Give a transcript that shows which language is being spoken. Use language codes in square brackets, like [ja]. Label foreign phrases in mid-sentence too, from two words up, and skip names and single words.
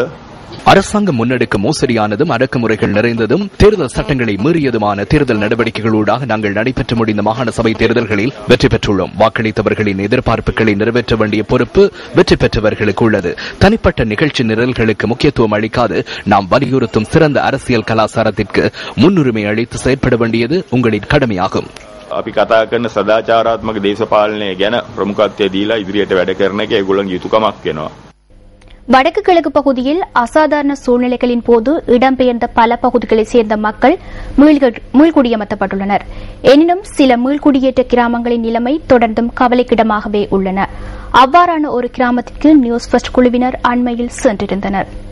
[ta] அரசாங்கம் முன்னெடுக்கும் மோசடியானதும் அடக்குமுறைகள் நிறைந்ததும் தேர்தல் சட்டங்களை மீறியதுமான தேர்தல் நடவடிக்கைகளூடாக நாங்கள் நடைபெற்று முடிந்த மாகாண சபை தேர்தல்களில் வெற்றி பெற்றுள்ளோம். வாக்களித்தவர்களின் எதிர்பார்ப்புகளை நிறைவேற்ற வேண்டிய பொறுப்பு வெற்றி பெற்றவர்களுக்கு உள்ளது. தனிப்பட்ட நிகழ்ச்சி நிரல்களுக்கு முக்கியத்துவம் அளிக்காது நாம் வலியுறுத்தும் சிறந்த அரசியல் கலாச்சாரத்திற்கு முன்னுரிமை அளித்து செயற்பட வேண்டியது உங்களின் கடமையாகும். [si] අපි කතා කරන සදාචාරාත්මක දේශපාලනය ගැන ප්‍රමුඛත්වය දීලා ඉදිරියට වැඩ කරන එක ඒගොල්ලන්ගේ යුතුයකමක් වෙනවා. [ta] வடக்கு கிழக்கு பகுதியில் அசாதாரண சூழ்நிலைகளின் போது இடம்பெயர்ந்த பல பகுதிகளைச் சேர்ந்த மக்கள் மீள்குடியமர்த்தப்பட்டுள்ளனர். எனினும் சில மீள்குடியேற்ற கிராமங்களின் நிலைமை தொடர்ந்தும் கவலைக்கிடமாகவே உள்ளன. அவ்வாறான ஒரு கிராமத்திற்கு நியூஸ் ஃபர்ஸ்ட் குழுவினர் அண்மையில் சென்றிருந்தனர்.